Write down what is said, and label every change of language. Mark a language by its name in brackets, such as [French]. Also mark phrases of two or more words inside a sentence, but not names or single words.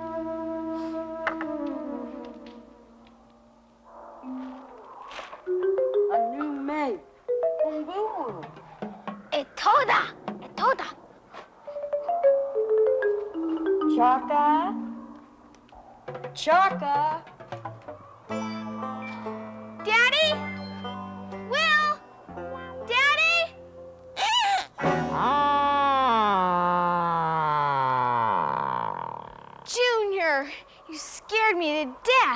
[English] A new mate. Boom. Etoda. Chaka. Chaka. Daddy? Will? Daddy? Junior, you scared me to death.